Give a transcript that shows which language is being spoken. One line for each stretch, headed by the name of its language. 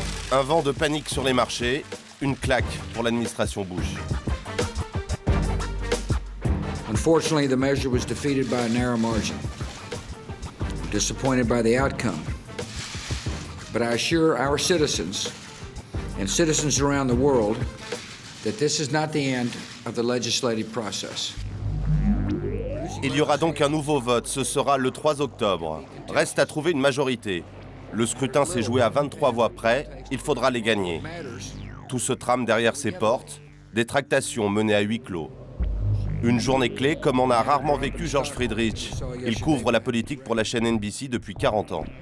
French: Un vent de panique sur les marchés, une claque pour l'administration Bush.
English: Unfortunately, the measure was defeated by a narrow margin. Disappointed by the outcome. But I assure our citizens and citizens around the world that this is not the end of the legislative process.
French: Il y aura donc un nouveau vote, ce sera le 3 octobre. Reste à trouver une majorité. Le scrutin s'est joué à 23 voix près, il faudra les gagner. Tout se trame derrière ses portes, des tractations menées à huis clos. Une journée clé comme en a rarement vécu George Friedrich. Il couvre la politique pour la chaîne NBC depuis 40 ans.